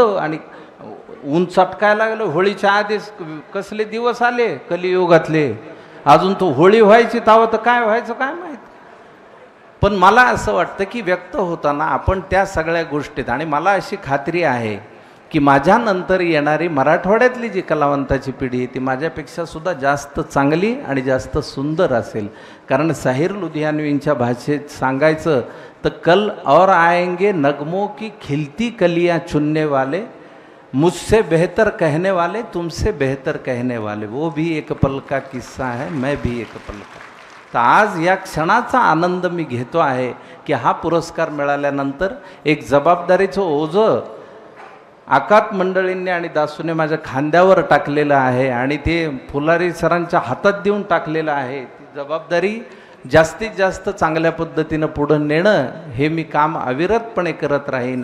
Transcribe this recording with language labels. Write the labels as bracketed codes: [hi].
[mr] आणि ऊन चटकायला लागलं. होळीच्या आधीच कसले दिवस आले कलियुगातले, अजून तो होळी व्हायची तावं तर काय व्हायचं काय माहीत. पण मला असं वाटतं की व्यक्त होताना आपण त्या सगळ्या गोष्टीत, आणि मला अशी खात्री आहे की माझ्यानंतर येणारी मराठवाड्यातली जी कलावंताची पिढी आहे ती माझ्यापेक्षा सुद्धा जास्त चांगली आणि जास्त सुंदर असेल. [hi] कारण साहिर लुधियानवींच्या भाषेत सांगायचं तर कल और आएंगे नगमों की खिलती कलियां चुनने वाले, मुझसे बेहतर कहने वाले, तुमसे बेहतर कहने वाले, वो भी एक पल का किस्सा है, मैं भी एक पल का. [mr] तर आज या क्षणाचा आनंद मी घेतो आहे की हा पुरस्कार मिळाल्यानंतर एक जबाबदारीचं ओझं आकात मंडळींनी आणि दासूने माझ्या खांद्यावर टाकलेलं आहे आणि ते फुलारी सरांच्या हातात देऊन टाकलेलं आहे. ती जबाबदारी जास्तीत जास्त चांगल्या पद्धतीनं पुढं नेणं हे मी काम अविरतपणे करत राहीन.